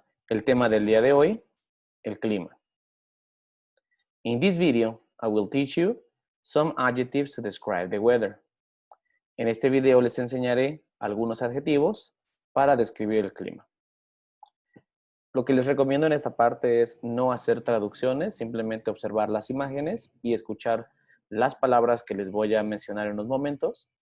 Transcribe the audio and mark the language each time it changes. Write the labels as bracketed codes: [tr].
[es] El tema del día de hoy, el clima. [en] In this video, I will teach you some adjectives to describe the weather. [es] En este video les enseñaré algunos adjetivos para describir el clima. Lo que les recomiendo en esta parte es no hacer traducciones, simplemente observar las imágenes y escuchar las palabras que les voy a mencionar en unos momentos.